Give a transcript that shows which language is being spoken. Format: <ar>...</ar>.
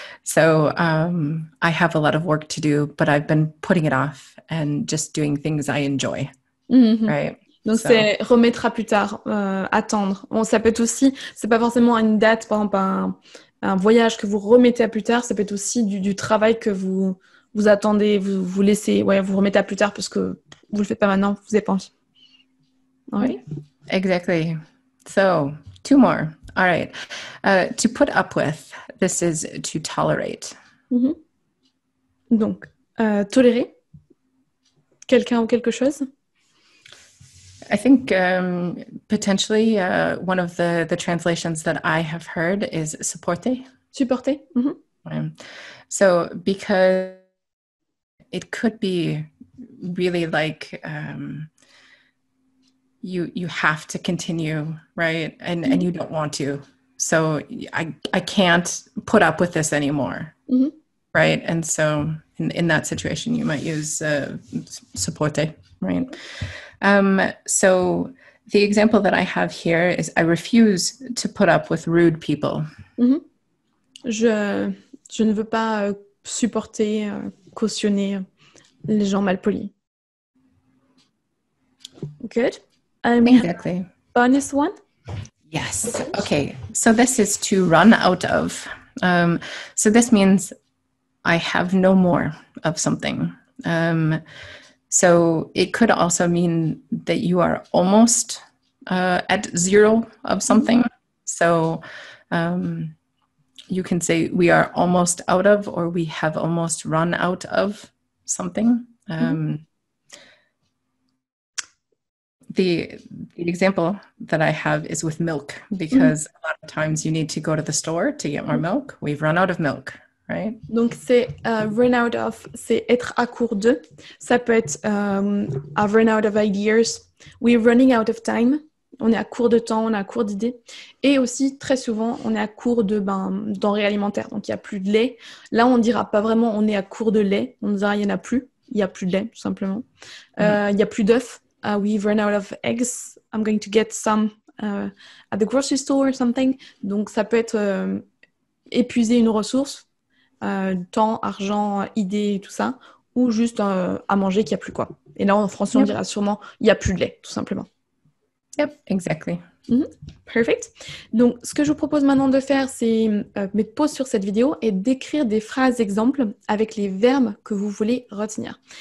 <en>So I have a lot of work to do, but I've been putting it off and just doing things I enjoy, right?</en> <fr>Donc, c'est remettre à plus tard, attendre. Bon, ça peut être aussi, c'est pas forcément une date, par exemple, un voyage que vous remettez à plus tard, ça peut être aussi du travail que vous attendez, vous laissez, vous remettez à plus tard parce que vous le faites pas maintenant, vous avez pas envie.</fr> <en>All right. Exactly. So, 2 more. All right. To put up with, this is to tolerate.</en> <fr>Donc, tolérer quelqu'un ou quelque chose.</fr> <en>I think potentially one of the translations that I have heard is supporter.</en> <fr>Supporter.</fr> <en>So because it could be really like you have to continue, right? And you don't want to. So I can't put up with this anymore, right? And so in that situation, you might use supporter, right? So the example that I have here is I refuse to put up with rude people.</en> <fr>Je ne veux pas supporter, cautionner les gens malpolis.</fr> <en>Good. Exactly. Bonus one? Yes. Okay. So this is to run out of. So this means I have no more of something. So it could also mean that you are almost at zero of something. So you can say we are almost out of, or we have almost run out of something. The example that I have is with milk, because a lot of times you need to go to the store to get more milk. We've run out of milk, right?</en> <fr>Donc c'est run out of, c'est être à court de. Ça peut être</fr> <en>I've run out of ideas. We're running out of time.</en> <fr>On est à court de temps, on est à court d'idées. Et aussi, très souvent, on est à court de denrées alimentaires. Donc, il n'y a plus de lait. Là, on ne dira pas vraiment on est à court de lait. On dira il n'y en a plus. Il n'y a plus de lait, tout simplement. Il n'y a plus d'œufs.</fr> <en>We've run out of eggs. I'm going to get some at the grocery store or something.</en> <fr>Donc, ça peut être épuiser une ressource, temps, argent, idées et tout ça, ou juste à manger qu'il n'y a plus quoi. Et là, en français, on dira sûrement il n'y a plus de lait, tout simplement.</fr> <en>Yep, exactly. Perfect.</en> <fr>Donc, ce que je vous propose maintenant de faire, c'est mettre pause sur cette vidéo et d'écrire des phrases exemples avec les verbes que vous voulez retenir.</fr>